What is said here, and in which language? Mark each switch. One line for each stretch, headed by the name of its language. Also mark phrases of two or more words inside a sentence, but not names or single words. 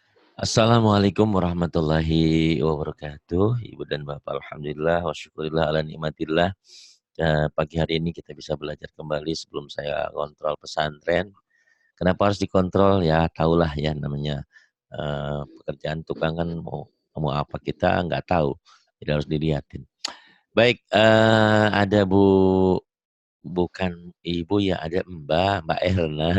Arabic: Assalamualaikum warahmatullahi wabarakatuh.
Indonesian: Ibu dan Bapak,
Arabic: alhamdulillah wa syukurillah ala nikmatillah.
Indonesian: Pagi hari ini kita bisa belajar kembali sebelum saya kontrol pesantren. Kenapa harus dikontrol? Ya, tahulah ya namanya pekerjaan tukang kan mau apa kita nggak tahu. Jadi harus dilihatin. Baik, ada bukan Ibu ya, ada Mbak Erna.